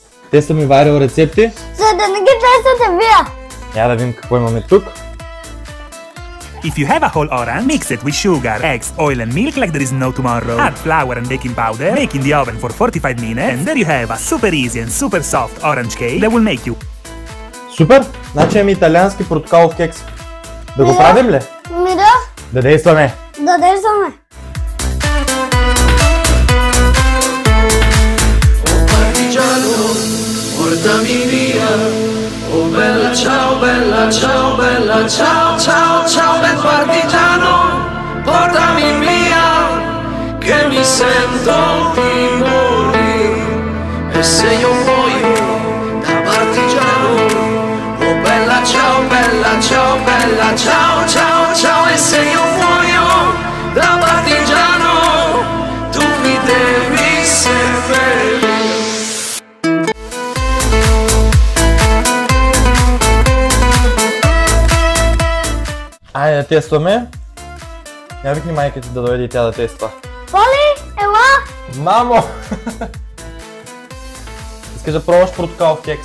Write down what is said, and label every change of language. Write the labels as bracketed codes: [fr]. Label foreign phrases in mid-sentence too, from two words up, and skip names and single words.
[bg] Тестваме вайрал рецепти. За да не ги тествате вие. Я да видим какво имаме тук. [en] If you have a whole orange, mix it with sugar, eggs, oil and milk like there is no tomorrow. Add flour and baking powder, bake in the oven for 45 minutes, and there you have a super easy and super soft orange cake that will make you. [bg] Супер! Значи имаме италиански портокалов кекс. Да го правим ли? Ми да. Да действаме! Да действаме. [it] Portami via, oh bella ciao, ciao, ciao, ciao, bel partigiano, portami via, che mi sento di morire, e se io muoio da partigiano, oh bella ciao, ciao, ciao, ciao, e se io muoio da partigiano, tu mi devi seppellire. [bg] Айде да тестваме. Я викни майка ти да дойде и тя да тества. Поли, ела! Мамо! Искаш да пробваш портокалов кекс?